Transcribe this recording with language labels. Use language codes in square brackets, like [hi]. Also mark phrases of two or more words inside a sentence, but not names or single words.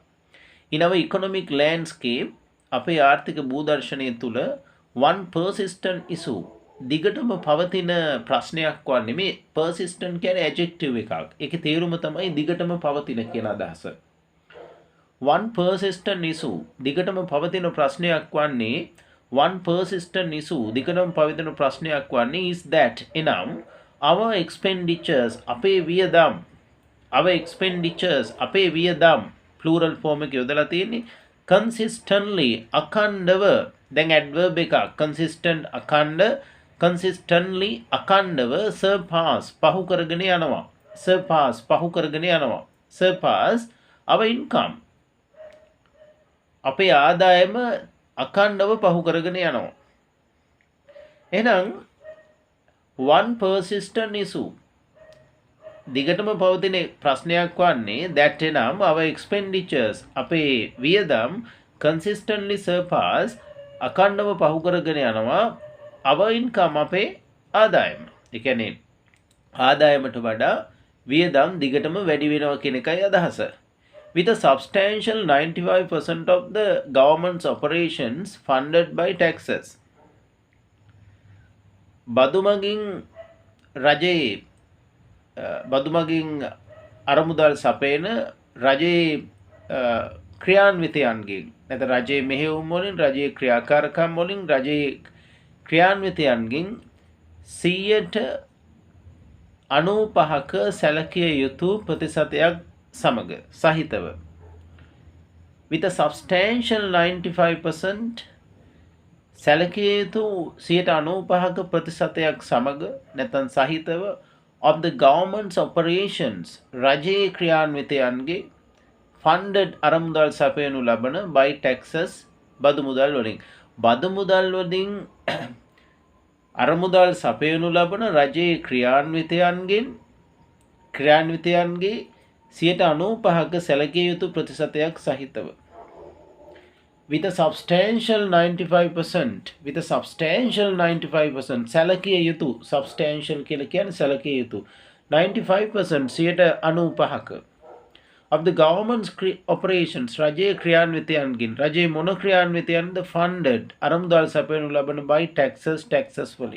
[en] in our economic landscape [si] අපේ ආර්ථික භූදර්ශනය තුල [en] one persistent issue [si] දිගටම පවතින ප්‍රශ්නයක් වන්නේ මේ persistent කියන්නේ adjective එකක්. ඒකේ තේරුම තමයි දිගටම පවතින කියන අදහස. [en] one persistent issue [si] දිගටම පවතින ප්‍රශ්නයක් වන්නේ [en] one persistent issue [si] දිගටම පවතින ප්‍රශ්නයක් වන්නේ [en] is that [si] එනම් [en] our expenditures [si] අපේ වියදම් [en] plural form [si] එක යොදලා තියෙන්නේ consistently අඛණ්ඩව. දැන් adverb එකක් consistently අඛණ්ඩව surpass පහු කරගෙන යනවා [en] surpass our income [si] අපේ ආදායම අඛණ්ඩව පහු කරගෙන යනවා. එහෙනම් [en] one persistent issue [si] දිගටම පවතින ප්‍රශ්නයක් වන්නේ that එනම් [en] our expenditures [si] අපේ වියදම් [en] consistently surpass [si] අඛණ්ඩව පහු කරගෙන යනවා [en] our income [si] අපේ ආදායම. ඒ කියන්නේ ආදායමට වඩා වියදම් දිගටම වැඩි වෙනවා කියන එකයි අදහස. [en] With a substantial 95% of the government's operations funded by taxes. [si] බදු මගින් අරමුදල් සපයන රජයේ ක්‍රියාන්විතයන්ගෙන් නැත්නම් රජයේ මෙහෙයුම් වලින් රජයේ ක්‍රියාකාරකම් වලින් රජයේ ක්‍රියාන්විතයන්ගෙන් 95% සැලකිය යුතු ප්‍රතිශතයක් සහිතව [en] with a substantial [si] 95% සැලකිය යුතු 95% ප්‍රතිශතයක් සමග නැත්නම් සහිතව [en] of the government's operations [si] රජයේ ක්‍රියාන්විතයන්ගේ funded අරමුදල් සපයනු ලබන [en] by taxes [si] බදු මුදල් වලින් අරමුදල් සපයනු ලබන රජයේ ක්‍රියාන්විතයන්ගේ 95% සැලකිය යුතු ප්‍රතිශතයක් සහිතව [en] with a substantial [si] 95% සැලකිය යුතු substantial කියලා කියන්නේ සැලකිය යුතු 95% 95% [en] of the government's operations [si] රජයේ ක්‍රියාන්විතයන්ගෙන් රජයේ මොන ක්‍රියාන්විතයන්ද funded අරමුදල් සපයනු ලබන [en] by taxes [si] වලින්.